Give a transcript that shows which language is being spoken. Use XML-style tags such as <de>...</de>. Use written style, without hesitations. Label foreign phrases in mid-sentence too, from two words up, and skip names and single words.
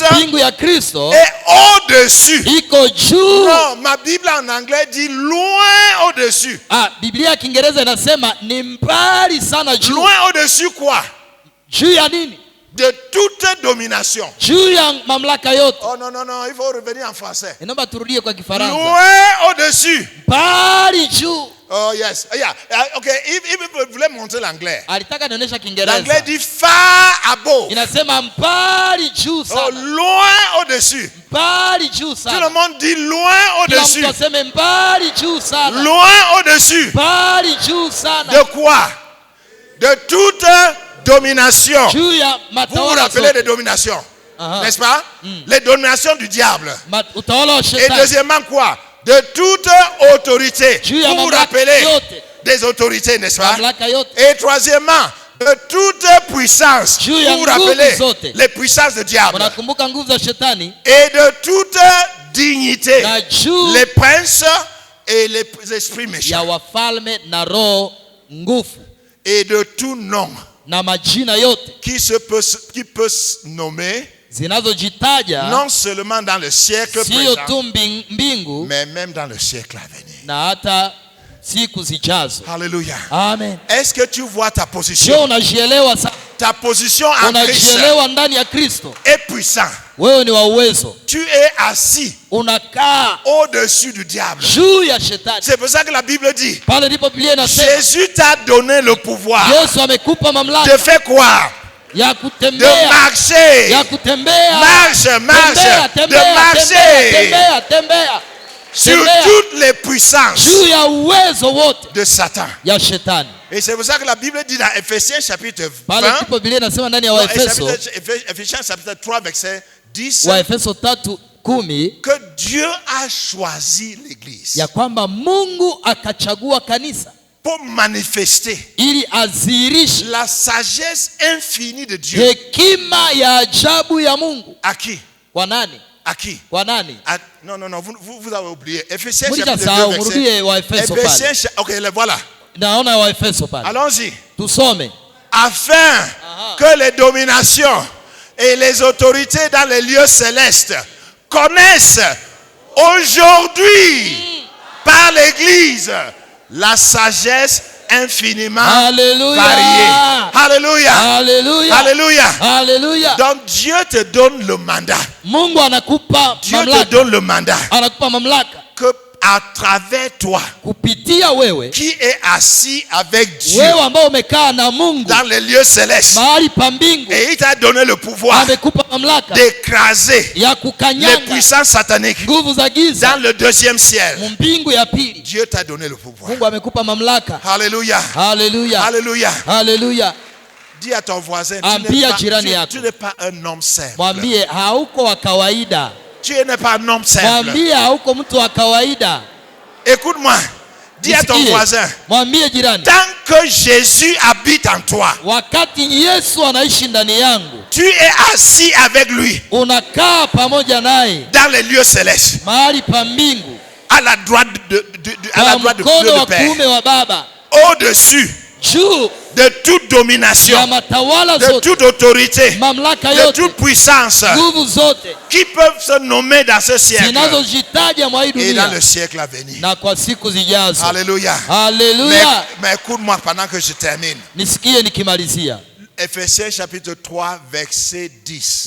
<sw>Mbingu ya Kristo</sw> <fr>est au-dessus.</fr> <sw>iko juu.</sw> <fr>Non, ma Bible en anglais dit loin au-dessus.</fr> <sw>Biblia ya Kiingereza inasema ni mbali sana juu.</sw> <fr>Loin au-dessus quoi?</fr> <sw>Juu ya nini?</sw> <fr>De toute domination.</fr> <sw>Juu ya mamlaka yote.</sw> <fr>Oh non, non, non, il faut revenir en français.</fr> <sw>Inaomba turudie kwa Kifaransa.</sw> <fr>Loin au-dessus.</fr> <sw>Mbali juu.</sw> <en>Oh yes. Yeah. Okay, if you</en> <fr>voulez montrer l'anglais.</fr> <sw>Alitaka nionyesha Kiingereza.</sw> <fr>L'anglais dit</fr> <en>far above.</en> <sw>Inasema mbali juu Oh, sana.</sw> <fr>loin au-dessus.</fr> <sw>Mbali juu</sw> <fr>Tout le</fr> <sw>sana.</sw> <fr>monde dit loin</fr> <sw>Kila</sw> <fr>au-dessus.</fr> <sw>mtu aseme mbali juu sana.</sw> <fr>Loin au-dessus.</fr> <sw>Mbali juu sana.</sw> <fr>De quoi? De toute domination.</fr> <sw>Juu ya</sw> <fr>Vous vous</fr> <sw>matawala</sw> <fr>rappelez</fr> <sw>zote.</sw> <fr>des dominations, Aha. n'est-ce pas? Les dominations du diable.</fr> <sw>Utawala wa</sw> <fr>Et</fr> <sw>shetani.</sw> <fr>deuxièmement quoi? De toute autorité.</fr> <sw>Juu ya</sw> <fr>Vous vous</fr> <sw>mamlaka</sw> <fr>rappelez</fr> <sw>yote.</sw> <fr>des autorités, n'est-ce pas?</fr> <sw>Mamlaka yote.</sw> <fr>Et troisièmement, de toute puissance.</fr> <sw>Juu ya</sw> <fr>Vous vous</fr> <sw>nguvu</sw> <fr>rappelez</fr> <sw>zote.</sw> <fr>les puissances du diable.</fr> <sw>Unakumbuka nguvu za shetani?</sw> <fr>Et de toute dignité.</fr> <sw>Na juu</sw> <fr>Les princes et les esprits</fr> <sw>ya</sw> <fr>méchants.</fr> <sw>wafalme na roho nguvu</sw> <fr>Et de tout nom</fr> <sw>na majina yote</sw> <fr>qui peut se nommer,</fr> <sw>zinazojitaja</sw> <fr>non seulement dans le siècle</fr> <sw>sio</sw> <fr>présent,</fr> <sw>tu mbingu</sw> <fr>mais même dans le siècle à venir.</fr> <sw>na hata siku zijazo.</sw> <fr>Alléluia.</fr> <sw>Amen.</sw> <fr>Est-ce que tu vois ta Je position?</fr> <sw>unajielewa sasa?</sw> <fr>Ta position en Christ</fr> <sw>Unajielewa ndani ya Kristo?</sw> <fr>est puissant.</fr> <sw>Wewe ni wa uwezo.</sw> <fr>Tu es assis</fr> <sw>Unakaa</sw> <fr>au-dessus du diable.</fr> <sw>juu ya shetani.</sw> <fr>C'est pour ça que la Bible dit,</fr> <sw>Pale ndipo Biblia inasema</sw> <fr>Jésus t'a donné le pouvoir</fr> <sw>Yesu amekupa</sw> <fr>de</fr> <sw>mamlaka</sw> <fr>faire quoi?</fr> <sw>ya</sw> <fr>De</fr> <sw>kutembea,</sw> <fr>marcher.</fr> <sw>ya kutembea.</sw> <fr>Marche, marche.</fr> <sw>Tembea,</sw> <fr>De</fr> <sw>tembea,</sw> <fr>marcher</fr> <sw>tembea, tembea.</sw> <fr>sur</fr> <sw>Tembea.</sw> <fr>toutes les puissances</fr> <sw>Juu ya uwezo wote</sw> <fr>de Satan.</fr> <sw>ya shetani.</sw> <fr>Et c'est pour ça que la Bible dit dans Ephésiens chapitre</fr> <sw>Pale</sw> <fr>20,</fr> <sw>ndipo Biblia inasema ndani ya</sw> <fr>non,</fr> <sw>Waefeso,</sw> <fr>Ephésiens chapitre 3 verset 10,</fr> <sw>Waefeso 3:10</sw> <fr>que Dieu a choisi l'église</fr> <sw>ya kwamba Mungu akachagua kanisa</sw> <fr>pour manifester</fr> <sw>ili adhihirishe</sw> <fr>la sagesse infinie de Dieu.</fr> <sw>hekima ya ajabu ya Mungu.</sw> <fr>À qui?</fr> <sw>Kwa nani?</sw> <fr>À qui?</fr> <sw>Kwa nani?</sw> <fr>Non, non, non, vous avez oublié. Ephésiens</fr> <sw>Murija</sw> <fr>chapitre 2</fr> <sw>sahau,</sw> <fr>verset.</fr> <sw>murudie Waefeso pale.</sw> <fr>Ephésiens, ok, le voilà.</fr> <sw>Naona Waefeso pale.</sw> <fr>Allons-y.</fr> <sw>Tusome.</sw> <fr>Afin que les dominations et les autorités dans les lieux célestes connaissent aujourd'hui par l'église la sagesse infiniment Alléluia. variée. Alléluia.</fr> <sw>Haleluya.</sw> <fr>Alléluia.</fr> <sw>Haleluya.</sw> <fr>Donc Dieu te donne le mandat.</fr> <sw>Mungu anakupa</sw> <fr>Dieu te</fr> <sw>mamlaka.</sw> <fr>donne le mandat</fr> <sw>Anakupa mamlaka</sw> <fr>que à travers toi</fr> <sw>kupitia wewe,</sw> <fr>qui est assis avec Dieu</fr> <sw>wewe ambao umekaa na Mungu</sw> <fr>dans les lieux célestes,</fr> <sw>mahali pa mbingu,</sw> <fr>et il t'a donné le pouvoir</fr> <sw>amekupa mamlaka</sw> <fr>d'écraser</fr> <sw>ya</sw> <fr>les</fr> <sw>kukanyanga</sw> <fr>puissances sataniques</fr> <sw>nguvu za giza</sw> <fr>dans le deuxième ciel.</fr> <sw>mbingu ya pili.</sw> <fr>Dieu t'a donné le pouvoir.</fr> <sw>Mungu amekupa mamlaka.</sw> <fr>Alléluia.</fr> <sw>Haleluya.</sw> <fr>Alléluia.</fr> <sw>Haleluya.</sw> <fr>Dis à ton voisin,</fr> <sw>Ambia jirani yako.</sw> <fr>tu n'es pas un homme simple.</fr> <sw>Mwambie hauko wa kawaida.</sw> <fr>Tu n'es pas un homme simple.</fr> <sw>Mwambie hauko mtu wa kawaida.</sw> <fr>Écoute-moi. Dis à ton</fr> <sw>Nisikie.</sw> <fr>voisin,</fr> <sw>Mwambie jirani,</sw> <fr>tant que Jésus habite en toi,</fr> <sw>wakati Yesu anaishi ndani yangu,</sw> <fr>tu es assis avec lui</fr> <sw>unakaa pamoja naye</sw> <fr>dans les lieux célestes,</fr> <sw>mahali pa mbingu,</sw> <fr>à la droite à la</fr> <sw>kwa</sw> <fr>droite de</fr> <sw>mkono</sw> <fr>Dieu le</fr> <sw>wa</sw> <fr>Père,</fr> <sw>kuume wa Baba,</sw> <fr>au-dessus</fr> <sw>juu</sw> <fr>de toute domination, de toute autorité, de toute puissance qui peuvent se nommer dans ce siècle et dans le siècle à venir. Alléluia. Mais écoute-moi pendant que je termine. Ephésiens chapitre 3 verset 10.</fr>